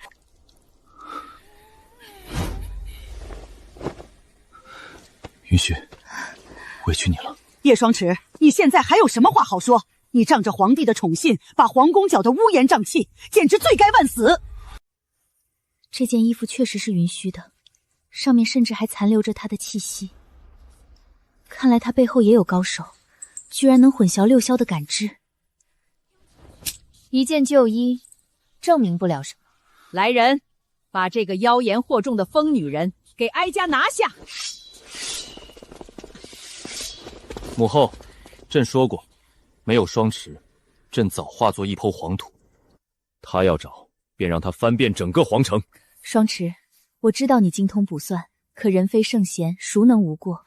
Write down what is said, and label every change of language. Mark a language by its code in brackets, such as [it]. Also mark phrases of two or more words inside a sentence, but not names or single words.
[zh] 雲虛，委屈你了。葉雙池，你現在還有什麼話好說？你仗着皇帝的寵信，把皇宮攪得烏煙瘴氣，簡直罪該萬死。這件衣服確實是雲虛的，上面甚至還殘留着他的氣息。看來他背後也有高手，居然能混淆六霄的感知。一件舊衣，證明不了什麼。来人，把這個妖言惑众的瘋女人給哀家拿下！母後，朕說過，沒有雙持，朕早化作一抔黃土。他要找，便讓他翻遍整個皇城。雙持，我知道你精通卜算，可人非聖賢，孰能無過？